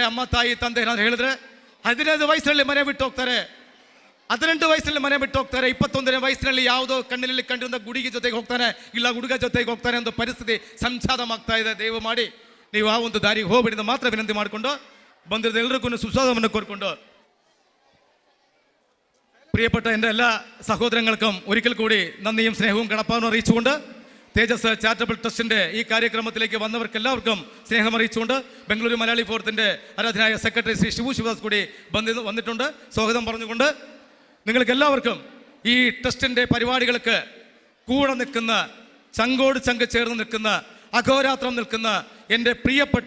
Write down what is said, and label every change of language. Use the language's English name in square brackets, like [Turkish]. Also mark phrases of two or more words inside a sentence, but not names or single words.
[Kannada] ಅಮ್ಮ ತಾಯಿ ತಂದೆ ನಾನು ಹೇಳಿದ್ರೆ 15 ವಯಸ್ಸಿನಲ್ಲಿ ಮನೆ ಬಿಟ್ಟು ಹೋಗ್ತಾರೆ, 18 ವಯಸ್ಸಿನಲ್ಲಿ ಮನೆ ಬಿಟ್ಟು ಹೋಗ್ತಾರೆ, 21ನೇ ವಯಸ್ಸಿನಲ್ಲಿ ಯಾವುದೋ ಕಣ್ಣಿನಲ್ಲಿ ಕಂಡಿರುವ ಗುಡಿಗೆ ಜೊತೆಗೆ ಹೋಗ್ತಾನೆ, ಇಲ್ಲ ಹುಡುಗ ಜೊತೆಗೆ ಹೋಗ್ತಾನೆ ಅಂತ ಪರಿಸ್ಥಿತಿ ಸಂಚಾರವಾಗ್ತಾ ಇದೆ. ದಯವು ಮಾಡಿ ನೀವು ಆ ಒಂದು ದಾರಿಗೆ ಹೋಗ್ಬಿಡಿದ ಮಾತ್ರ ವಿನಂತಿ ಮಾಡಿಕೊಂಡು, ಬಂದಿರೋದು ಎಲ್ರಿಗೂ ಸುಸ್ವಾಗತವನ್ನು ಕೋರ್ಕೊಂಡು, [Malayalam] പ്രിയപ്പെട്ട എൻ്റെ എല്ലാ സഹോദരങ്ങൾക്കും ഒരിക്കൽ കൂടി നന്ദിയും സ്നേഹവും കടപ്പാടും അറിയിച്ചുകൊണ്ട് തേജസ് ചാരിറ്റബിൾ ട്രസ്റ്റിന്റെ ഈ കാര്യക്രമത്തിലേക്ക് വന്നവർക്ക് എല്ലാവർക്കും സ്നേഹം അറിയിച്ചുകൊണ്ട് ബംഗളൂരു മലയാളി ഫോറത്തിന്റെ ആരാധനായ സെക്രട്ടറി ശ്രീ ശിവു ശിവദാസ് കൂടി വന്നിട്ടുണ്ട്. സ്വാഗതം പറഞ്ഞുകൊണ്ട് നിങ്ങൾക്ക് എല്ലാവർക്കും ഈ ട്രസ്റ്റിന്റെ പരിപാടികൾക്ക് കൂടെ നിൽക്കുന്ന, ചങ്കോട് ചങ്ക് ചേർന്ന് നിൽക്കുന്ന, അഘോരാത്രം നിൽക്കുന്ന എൻ്റെ പ്രിയപ്പെട്ട